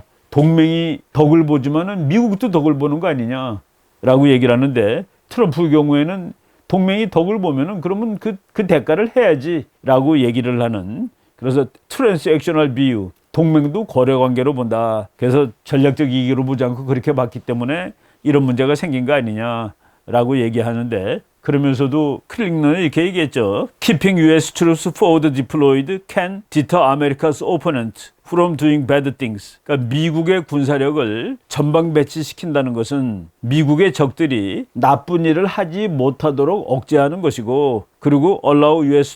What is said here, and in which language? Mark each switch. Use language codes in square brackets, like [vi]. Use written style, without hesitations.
[ko] 동맹이 덕을 보지만은 미국도 덕을 보는 거 아니냐라고 얘기를 하는데, 트럼프 경우에는 동맹이 덕을 보면은 그러면 그 대가를 해야지라고 얘기를 하는, 그래서 트랜스액셔널 비유, 동맹도 거래 관계로 본다. 그래서 전략적 이익으로 보지 않고 그렇게 봤기 때문에 이런 문제가 생긴 거 아니냐라고 얘기하는데, 그러면서도 클링넌은 이렇게 얘기했죠. [en] Keeping U.S. troops forward deployed can deter America's opponent from doing bad things. [ko] 그러니까 미국의 군사력을 전방 배치시킨다는 것은 미국의 적들이 나쁜 일을 하지 못하도록 억제하는 것이고, 그리고 [en] allow U.S.